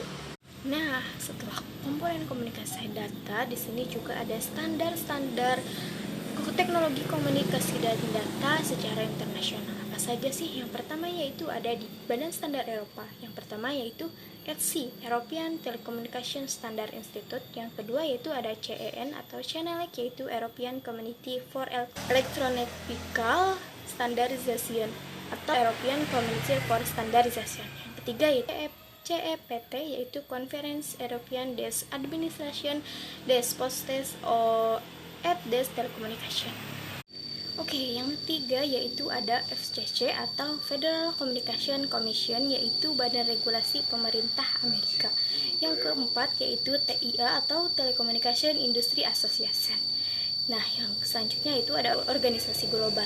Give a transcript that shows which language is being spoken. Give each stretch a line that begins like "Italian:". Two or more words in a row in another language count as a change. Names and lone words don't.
Indonesian: Nah, setelah komponen komunikasi data, di sini juga ada standar-standar teknologi komunikasi dan data secara internasional. Apa saja sih? Yang pertama yaitu ada di Badan Standar Eropa. Yang pertama yaitu ETSI, European Telecommunication Standard Institute. Yang kedua yaitu ada CEN atau CENELEC, yaitu European Community for Electronical Standardization atau European Community for Standardization. Yang ketiga yaitu CEPT, yaitu Conference European des Administration des Postes at des Telecommunication. Oke, yang ketiga yaitu ada FCC atau Federal Communication Commission, yaitu Badan Regulasi Pemerintah Amerika. Yang keempat yaitu TIA atau Telecommunication Industry Association. Nah, yang selanjutnya itu ada organisasi global.